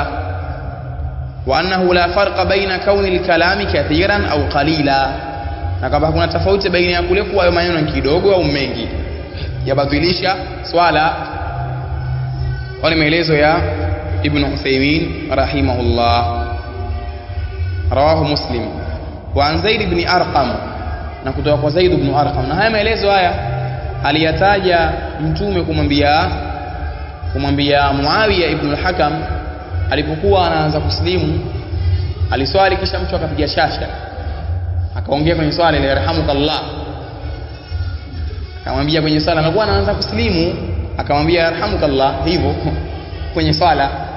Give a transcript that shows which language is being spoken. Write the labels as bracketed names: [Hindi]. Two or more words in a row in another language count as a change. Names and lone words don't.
[Arabic] وأنه لا فرق بين كون الكلام كثيرا أو قليلا, [Swahili] na kama kuna tofauti baina ya kule kuwa maneno kidogo au mengi yabatilisha swala. Kwa maelezo ya Ibn Uthaymeen rahimahullah. [Arabic] رواه مسلم. وعن زيد بن أرقم, [Swahili] na kutoka kwa Zaid ibn Arqam, na haya maelezo haya aliyataja Mtume kumwambia Muawiyah ibn al-Hakam alipokuwa anaanza kuslimu. Aliswali kisha mtu akapiga shasha, akaongea kwenye swala ile yarhamukallah, akamwambia kwenye swala, anakuwa anaanza kuslimu akamwambia yarhamukallah hivyo kwenye swala.